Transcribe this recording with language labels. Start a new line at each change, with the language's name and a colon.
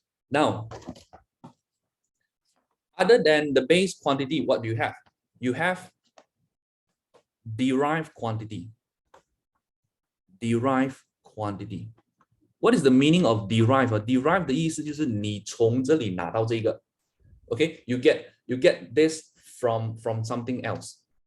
English: Now, other than the base quantity, what do you have? You have derived quantity. Derived quantity. What is the meaning of derived?
Chinese: Derived 的意思就是你从这里拿到这个。
English: Okay, you get this from something else.